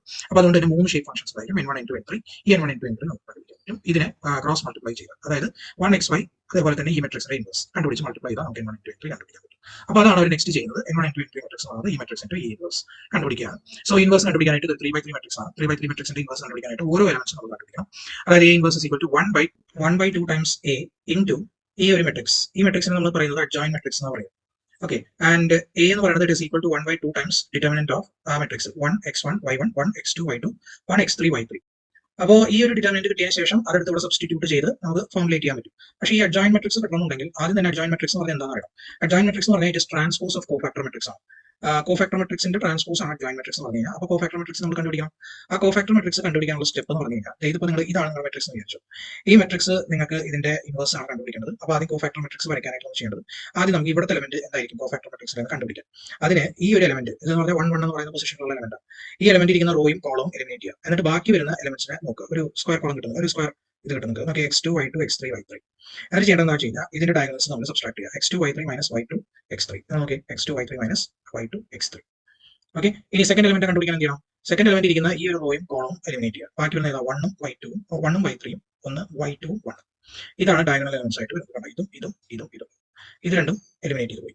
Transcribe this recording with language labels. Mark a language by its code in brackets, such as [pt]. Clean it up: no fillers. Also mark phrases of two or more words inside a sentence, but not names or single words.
[ml] അപ്പോൾ അതുകൊണ്ട് തന്നെ 3 [en] shape functions [ml] ആയിരിക്കും N1, N2, N3. ഈ N1, N2, N3 നമുക്ക് കണ്ടുപിടിക്കാൻ പറ്റും. ഇതിനെ [en] cross multiply [ml] ചെയ്യുക, അതായത് 1xy അതേപോലെ തന്നെ ഈ മെട്രിക്സിന്റെ ഇൻവേഴ്സ് കണ്ടുപിടിച്ച് മൾട്ടിപ്ലൈ ചെയ്താൽ നമുക്ക് N1, N2, N3 കണ്ടുപിടിക്കാൻ പറ്റും. അപ്പോൾ അതാണ് അവർ നെക്സ്റ്റ് ചെയ്യുന്നത്. N1, N2, N3 മെട്രിക്സ് ആണ് ഈ മെട്രിക്സിന്റെ ഈ ഇൻവേഴ്സ് കണ്ടുപിടിക്കുകയാണ്. [en] so inverse [ml] കണ്ടുപിടിക്കാനായിട്ട് 3/3 മെട്രിക്സ് ആണ്. 3/3 മെട്രിക്സിന്റെ ഇൻവേഴ്സ് കണ്ടുപിടിക്കാനായിട്ട് ഓരോ എലമെന്റ്സ് നമ്മൾ കണ്ടുപിടിക്കണം. അതായത് [en] A inverse equal to 1/2 times A into [ml] ഈ ഒരു മെട്രിക്സ്. ഈ മെട്രിക്സിനെ നമ്മൾ പറയുന്നത് [en] adjoint matrix [ml] എന്ന് പറയും. [en] okay, and A [ml] എന്ന് പറയുന്നത് [en] it is equal to 1/2 times determinant of [ml] ആ മെട്രിക്സ് 1x1 y1 1x2 y2 1x3 y3. അപ്പോൾ ഈ ഒരു ഡിറ്റർമിനന്റ് കിട്ടിയതിന് ശേഷം അതെടുത്ത് ഇവിടെ സബ്സ്റ്റിറ്റ്യൂട്ട് ചെയ്ത് നമുക്ക് ഫോർമുലേറ്റ് ചെയ്യാൻ പറ്റും. പക്ഷേ ഈ [en] adjoint matrix [ml] കിട്ടണമെന്നുണ്ടെങ്കിൽ ആദ്യം തന്നെ [en] adjoint matrix [ml] എന്ന് പറഞ്ഞാൽ എന്താണെന്ന് അറിയാം. [en] adjoint matrix [ml] എന്ന് പറഞ്ഞാൽ [en] it is transpose of cofactor matrix [ml] ആണ്. കോഫാക്ടർ മെട്രിക്സിന്റെ ട്രാൻസ്പോസ് ആണ് [en] adjoint matrix [ml] എന്ന് പറഞ്ഞു കഴിഞ്ഞാൽ. അപ്പോൾ [en] cofactor matrix [ml] നമ്മൾ കണ്ടുപിടിക്കണം. ആ [en] cofactor matrix [ml] കണ്ടുപിടിക്കാനുള്ള സ്റ്റെപ്പ് എന്ന് പറഞ്ഞു കഴിഞ്ഞാൽ ഇതിപ്പോൾ നിങ്ങൾ ഇതാണ് നിങ്ങളുടെ മെട്രിക്സ് എന്ന് വിചാരിച്ചു. ഈ മെട്രിക്സ് നിങ്ങൾക്ക് ഇതിന്റെ ഇൻവേഴ്സ് ആണ് കണ്ടുപിടിക്കേണ്ടത്. അപ്പോൾ ആദ്യം [en] cofactor matrix [ml] വരയ്ക്കാനായിട്ട് നമ്മൾ ചെയ്യേണ്ടത് ആദ്യം നമുക്ക് ഇവിടുത്തെ എലമെന്റ് എന്തായിരിക്കും കോഫാക്ടർ മെട്രിക്സിൽ കണ്ടുപിടിക്കാം. അതിന് ഈ ഒരു എലമെന്റ് എന്ന് പറഞ്ഞാൽ 1 1 എന്ന് പറയുന്ന പൊസിഷനിലുള്ള എലമെന്റ്, ഈ എലമെന്റ് ഇരിക്കുന്ന റോയും കോളവും എലിമിനേറ്റ് ചെയ്യുക. എന്നിട്ട് ബാക്കി വരുന്ന എലമെന്റ്സിനെ നോക്കുക. ഒരു [en] square column [ml] കിട്ടുന്നത്, ഒരു സ്ക്വയർ ഇത് കിട്ടുന്നത് നമുക്ക് x2 y2 x3 y3. എന്നിട്ട് ചെയ്യേണ്ടതെന്ന് വെച്ച് കഴിഞ്ഞാൽ ഇതിന്റെ ഡയഗണൽസ് നമ്മൾ സബ്സ്ട്രാക്ട് ചെയ്യുക. x2 y3 മൈനസ് y2 x3. നമുക്ക് x2 y3 മൈനസ് y2 x3. ഓക്കെ, ഇനി [en] second element [ml] കണ്ടുപിടിക്കാൻ എന്ത് ചെയ്യണം? [en] second element [ml] ഇരിക്കുന്ന ഈ ഒരു റോയും കോളവും എലിമിനേറ്റ് ചെയ്യുക. ബാക്കി വരുന്ന ഏതാ 1 ഉം y2 1 ഉം y3 1 y2 1. ഇതാണ് [en] diagonal elements [ml] ആയിട്ട് വരുന്നത്. ഇതും ഇതും ഇതും ഇതും ഇത് രണ്ടും എലിമിനേറ്റ് ചെയ്ത് പോയി.